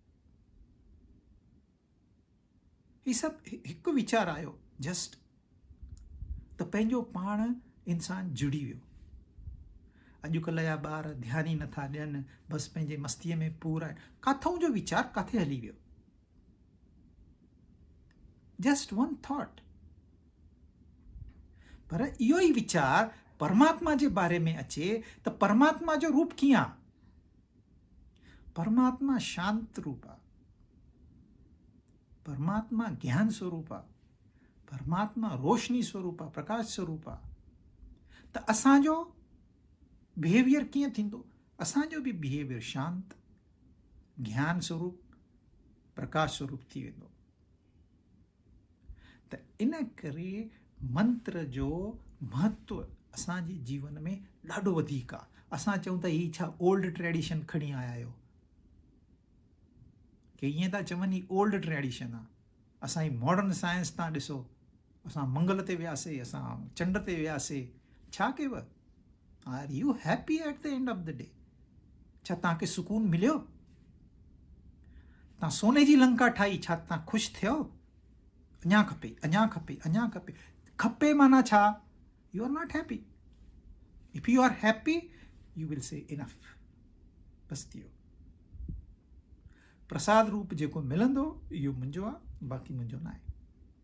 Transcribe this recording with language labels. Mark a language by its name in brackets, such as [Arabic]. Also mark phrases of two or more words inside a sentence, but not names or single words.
[Sindhi] ही सभु हिकु वीचार आयो जस्ट, त पंहिंजो पाण इंसान जुड़ी वियो। अॼुकल्ह जा ॿार ध्यानु ई नथा ॾियनि, बसि पंहिंजे मस्तीअ में पूरा आहिनि। काथऊं जो वीचार काथे हली वियो? [English] just one thought. [Sindhi] पर इहो ई वीचार परमात्मा जे बारे में अचे त परमात्मा जो रूप कीअं आहे? परमात्मा शांत रूप आहे, परमात्मा ज्ञान स्वरूप आहे, परमात्मा रोशनी स्वरूप आहे, प्रकाश स्वरूप आहे। त असांजो बिहेवियर कीअं थींदो? असांजो बि बिहेवियर शांत, ज्ञान स्वरूप, प्रकाश स्वरूप थी वेंदो। त इन करे मंत्र जो महत्व असांजे जीवन में ॾाढो वधीक आहे। असां चऊं त ही छा [English] old tradition [Sindhi] खणी आया आहियो, की ईअं था चवनि ही [English] old tradition [Sindhi] आहे। असां ही [English] modern science [Sindhi] तव्हां ॾिसो, असां मंगल ते वियासीं, असां चंड ते वियासीं, छा कयव? [English] Are you happy at the end of the day? [Sindhi] छा तव्हांखे सुकून मिलियो? तव्हां सोने जी लंका ठाही, छा तव्हां ख़ुशि थियो? अञा खपे, अञा खपे, अञा खपे। खपे माना छा? [English] You are not happy. If you are happy you will say enough, [Sindhi] बस थियो। प्रसाद रूप जेको मिलंदो इहो मुंहिंजो आहे, बाक़ी मुंहिंजो न आहे।